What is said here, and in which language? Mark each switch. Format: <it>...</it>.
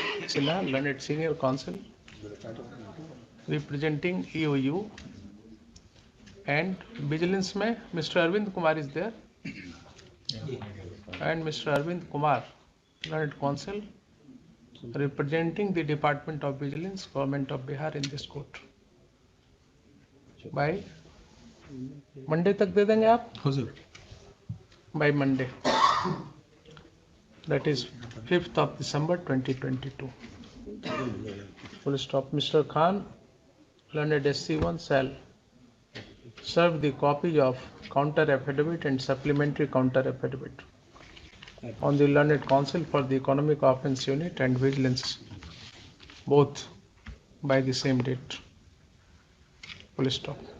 <en>Sinha, learned senior counsel representing EOU, and vigilance</en> <hi>में</hi> <en>Mr. Arvind Kumar is there, and Mr. Arvind Kumar, learned counsel representing the Department of Vigilance, Government of Bihar in this court. By Monday</en> <hi>तक दे देंगे आप? हुजूर.</hi> <en>By Monday, that is 5th of December 2022. Full stop. Mr. Khan, learned SC1, shall serve the copies of counter affidavit and supplementary counter affidavit on the learned counsel for the economic offense unit and vigilance, both by the same date. Full stop.</en>